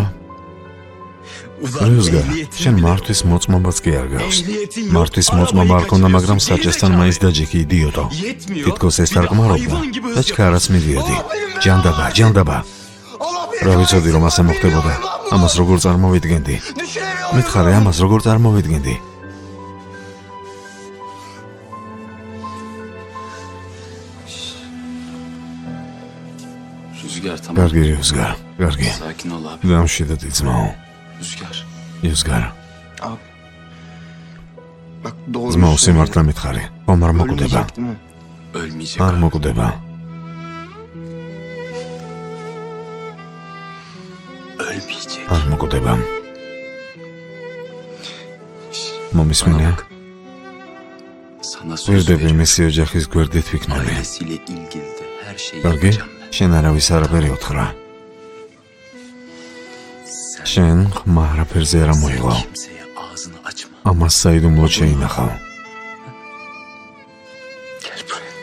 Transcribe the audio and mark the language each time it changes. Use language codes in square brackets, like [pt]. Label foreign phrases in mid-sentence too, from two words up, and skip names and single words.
[ka] რუსგა, შენ მართვის მოწმობაც კი არ გაქვს. მართვის მოწმობა არ ქონდა, მაგრამ საჭესთან მაინც დაჯექი, იდიოტო. თითქოს ეს თარკმარობდა და ჩქარაც მიდიოდი. ჯანდაბა. რა ვიცოდი რომ ასე მოხდებოდა. ამას როგორ წარმოვიდგენდი? [tr] Düşünemiyorum. [ka] მითხარი, ამას როგორ წარმოვიდგენდი? [tr] Rüzgar tamam. [ka] Კარგი რუსგარ, კარგი. [tr] Sakin ol abi. [ka] დამშვიდობდი ძმაო. [tr] Rüzgar. იუსგარ, Bak doğru [ka] ძმაო, [tr] söylüyor. [ka] სიმართლე მითხარი. ხომ არ მოკვდება? [tr] Ölmeyecek değil mi? Ölmeyecek [ka] არ [tr] abi. [ka] მოკვდება. [tr] Ölmeyecek. [ka] არ მოკვდება. მომისმინე? [tr] Sana söz [ka] ვირდები [tr] veriyorum. [ka] მისი ოჯახის გვერდით ვიქნები. [tr] Ailesiyle ilgili de her şeyi [ka] კარგი? [tr] yapacağım ben. [ka] შენ არავის არაფერი უთხრა. შენ ხმა არაფერზე არ მოიღო. [tr] Kimseye ağzını açma. [ka] ამას საიდუმლოდ შეინახავ. [tr] Gel buraya.